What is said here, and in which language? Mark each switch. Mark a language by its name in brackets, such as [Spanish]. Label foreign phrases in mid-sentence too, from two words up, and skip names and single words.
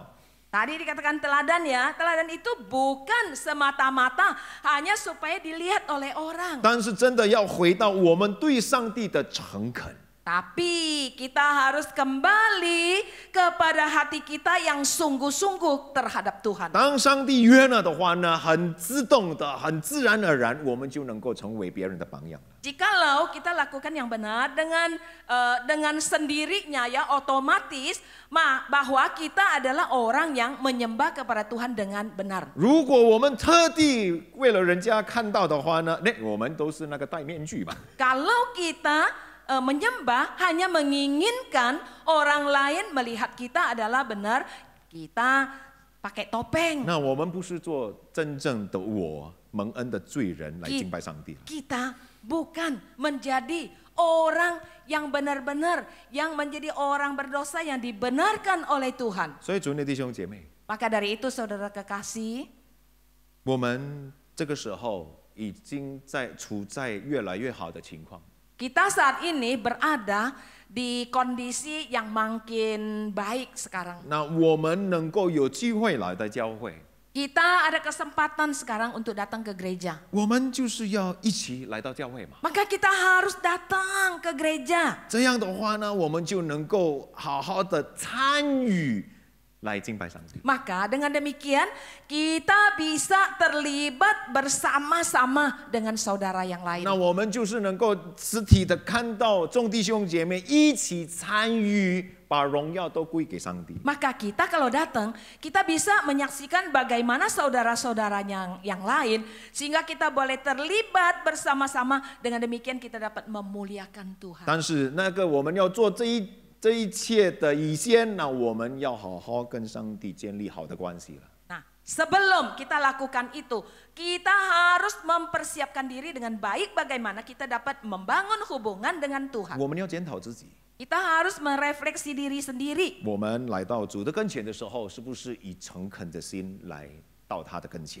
[Indonesian] Tadi dikatakan teladan ya, teladan itu bukan semata-mata hanya supaya dilihat oleh orang. [Chinese] 但是真的要回到我们对上帝的诚恳。 [Indonesian] Tapi kita harus kembali kepada hati kita yang sungguh-sungguh terhadap Tuhan. [Chinese] 当上帝约了的话呢，很自动的、很自然而然，我们就能够成为别人的榜样了。 [Indonesian] Jikalau kita lakukan yang benar dengan sendirinya ya otomatis bahwa kita adalah orang yang menyembah kepada Tuhan dengan benar. [Chinese] 如果我们特地为了人家看到的话呢，那我们都是那个戴面具嘛。 [Indonesian] Kalau kita menyembah hanya menginginkan orang lain melihat kita adalah benar, kita pakai topeng. [Chinese] 那我们不是做真正的我蒙恩的罪人来敬拜上帝了。 [Indonesian] Kita bukan menjadi orang yang benar-benar, yang menjadi orang berdosa yang dibenarkan oleh Tuhan. [Chinese] 所以，主内弟兄姐妹， [Indonesian] Maka dari itu saudara kekasih, [Chinese] 我们这个时候已经处在越来越好的情况。 [Indonesian] kita saat ini berada di kondisi yang makin baik sekarang. [Chinese] 那我们能够有机会来到教会， [Indonesian] Kita ada kesempatan sekarang untuk datang ke gereja. [Chinese] 我们就是要一起来到教会嘛。 [Indonesian] Maka kita harus datang ke gereja. [Chinese] 这样的话呢，我们就能够好好的参与来敬拜上帝。 [Indonesian] Maka dengan demikian kita bisa terlibat bersama-sama dengan saudara yang lain. [Chinese] 那我们就是能够实体的看到众弟兄姐妹一起参与，把荣耀都归给上帝。 [Indonesian] Maka kita kalau datang, kita bisa menyaksikan bagaimana saudara-saudara yang lain, sehingga kita boleh terlibat bersama-sama. Dengan demikian kita dapat memuliakan Tuhan. [Chinese] 但是那个我们要做这一切的以前，那我们要好好跟上帝建立好的关系了。 [Indonesian] Nah, sebelum kita lakukan itu, kita harus mempersiapkan diri dengan baik bagaimana kita dapat membangun hubungan dengan Tuhan. [Chinese] 我们要检讨自己， [Indonesian] Kita harus merefleksi diri sendiri. [Chinese] 我们来到主的跟前的时候，是不是以诚恳的心来到他的跟前？